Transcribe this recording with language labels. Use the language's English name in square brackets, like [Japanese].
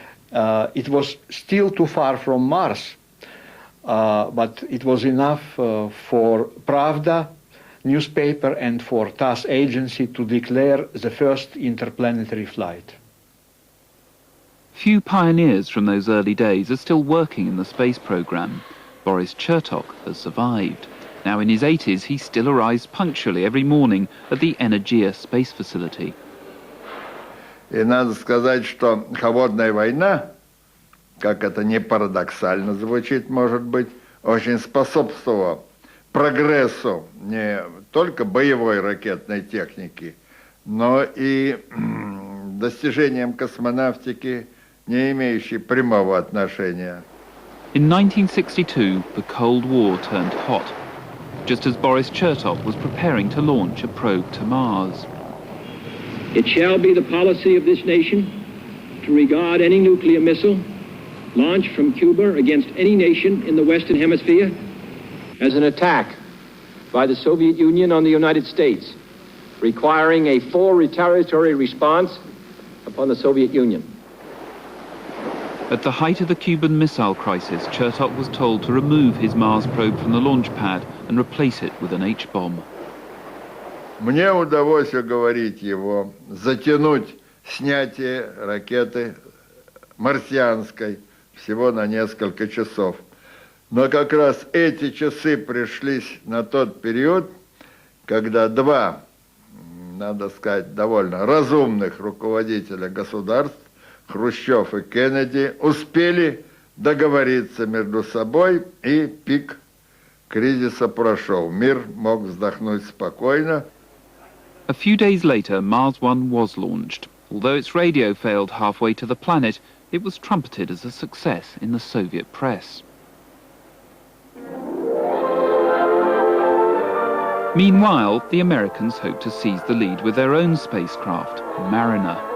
[English] It was still too far from Mars, but it was enough for Pravda newspaper and for TASS agency to declare the first interplanetary flight. Few pioneers from those early days are still working in the space program. Boris Chertok has survived. Now in his 80s, he still arrives punctually every morning at the Energia space facility. [Russian] И надо сказать, что холодная война, как это не парадоксально звучит, может быть, очень способствовала прогрессу не только боевой ракетной техники, но и достижениям космонавтики, не имеющей прямого отношения. [English] In 1962, the Cold War turned hot, just as Boris Chertok was preparing to launch a probe to Mars. It shall be the policy of this nation to regard any nuclear missile launched from Cuba against any nation in the Western Hemisphere as an attack by the Soviet Union on the United States, requiring a full retaliatory response upon the Soviet Union. At the height of the Cuban Missile Crisis, Chertok was told to remove his Mars probe from the launch pad and replace it with an H-bomb. [Russian] Мне удалось уговорить его затянуть снятие ракеты марсианской всего на несколько часов. Но как раз эти часы пришлись на тот период, когда два, надо сказать, довольно разумных руководителя государств, Хрущев и Кеннеди, успели договориться между собой, и пик кризиса прошел. Мир мог вздохнуть спокойно. [English] A few days later, Mars 1 was launched. Although its radio failed halfway to the planet, it was trumpeted as a success in the Soviet press. Meanwhile, the Americans hoped to seize the lead with their own spacecraft, Mariner.